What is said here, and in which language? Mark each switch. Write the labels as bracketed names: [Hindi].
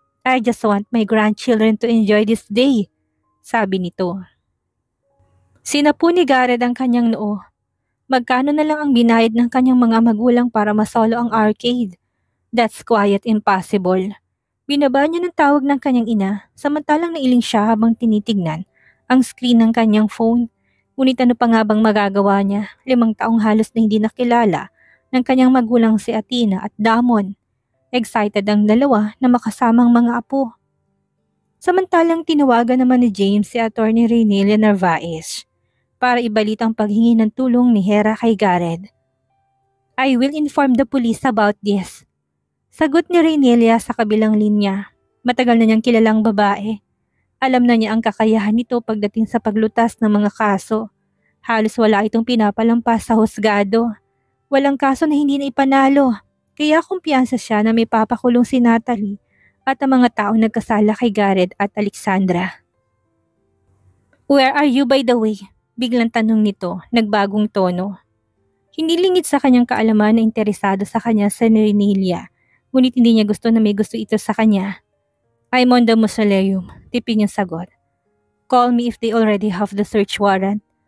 [English] I just want my grandchildren to enjoy this day, [Filipino] sabi nito. Sinapu ni Garrett ang kanyang noo. Magkano na lang ang binayad ng kanyang mga magulang para masolo ang arcade? [English] That's quite impossible. [Filipino] Binaba niya ng tawag ng kanyang ina, samantalang nailing siya habang tinitignan ang screen ng kanyang phone. Ngunit ano pa nga bang magagawa niya? 5 taong halos na hindi nakilala ng kanyang magulang si Atina at Damon. Excited ang dalawa na makasamang mga apo. Samantalang tinawagan naman ni James si Attorney Rainelia Narvaez para ibalita ang paghingi ng tulong ni Hera kay Garrett. [English] I will inform the police about this. [Filipino] Sagot ni Rainelia sa kabilang linya. Matagal na niyang kilalang babae. Alam na niya ang kakayahan nito pagdating sa paglutas ng mga kaso. Halos wala itong pinapalampas sa husgado. Walang kaso na hindi na ipanalo, kaya kumpiyansa siya na may papakulong si Natalie at ang mga taong nagkasala kay Garrett at Alexandra. [English] Where are you by the way? [Filipino] Biglang tanong nito, nagbagong tono. Hindi lingid sa kanyang kaalaman na interesado sa kanya sa Rainelia, ngunit hindi niya gusto na may gusto ito sa kanya. [English] I'm on the mausoleum, [Filipino] tipid niyang sagot. [English] Call me if they already have the search warrant.